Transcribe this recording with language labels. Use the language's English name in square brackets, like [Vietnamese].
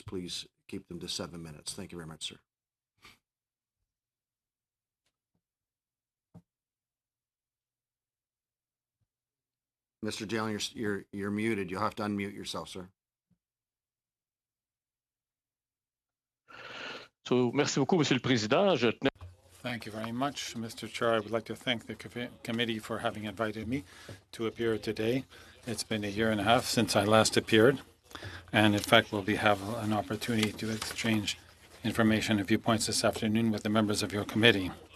[English] Please keep them to 7 minutes. Thank you very much, sir. Mr. Dion, you're muted. You'll have to unmute yourself, sir. [French] So, merci beaucoup, Monsieur le Président. [English] Thank you very much, Mr. Chair. I would like to thank the committee for having invited me to appear today. It's been a year and a half since I last appeared, and in fact, we'll have an opportunity to exchange information and viewpoints this afternoon with the members of your committee.